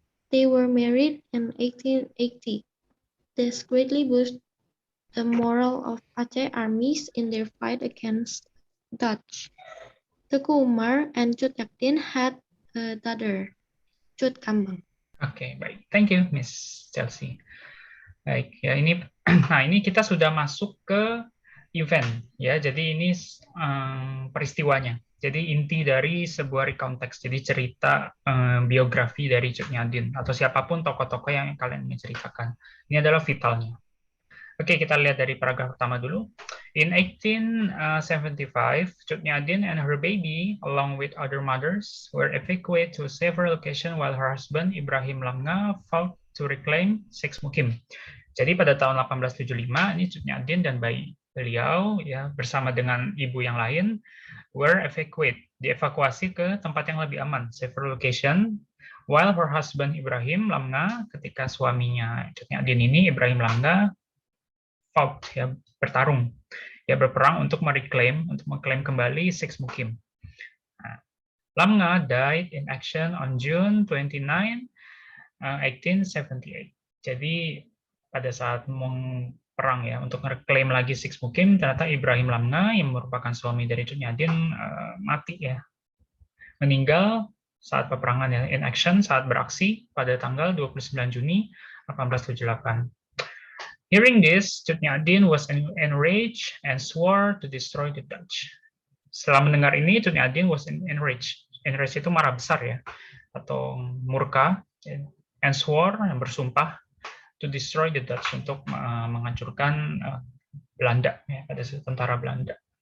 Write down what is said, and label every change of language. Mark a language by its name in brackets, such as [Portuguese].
[English] They were married in 1880. This greatly boosted the morale of Aceh armies in their fight against Dutch. Teuku Umar and Cut Nyadin had a daughter, Cut Kambang. [Indonesian] Oke, baik. [English] Thank you, [Indonesian] Miss Chelsea. Baik, ya ini nah ini kita sudah masuk ke event ya. Jadi ini peristiwanya. Jadi inti dari sebuah recount text. Jadi cerita biografi dari Cut Nyadin atau siapapun tokoh-tokoh yang kalian ingin ceritakan. Ini adalah vitalnya. Oke, kita lihat dari paragraf pertama dulu. [English] In 1875, Cut Nyadin and her baby, along with other mothers, were evacuated to a safer location while her husband, Ibrahim Lamnga, fought to reclaim Sexmukim. [Indonesian] Jadi pada tahun 1875, ini Cut Nyadin dan bayi beliau ya bersama dengan ibu yang lain [English] were evacuated, [Indonesian] dievakuasi ke tempat yang lebih aman, [English] safer location, While her husband [Indonesian] Ibrahim Lamna, ketika suaminya Cut Nyak Dien ini Ibrahim Lamna [English] fought, [Indonesian] ya, bertarung, ya, berperang untuk mengklaim kembali Six Mukim. [English] Nah, Lamna died in action on June 29, 1878. [Indonesian] Jadi pada saat perang, ya, untuk mereklaim lagi Six Mukim, ternyata Ibrahim Lamna yang merupakan suami dari Cut Nyak Dien mati, ya, meninggal saat peperangan, ya, [English] in action, [Indonesian] saat beraksi pada tanggal 29 Juni 1878. [English] Hearing this, Cut Nyak Dien was enraged and swore to destroy the Dutch. [Indonesian] Setelah mendengar ini, Cut Nyak Dien [English] was enraged. [Indonesian] Enraged itu marah besar, ya, atau murka, [English] and swore, [Indonesian] yang bersumpah, [English] to destroy the Dutch, [Indonesian] untuk menghancurkan Belanda, ya, pada tentara Belanda.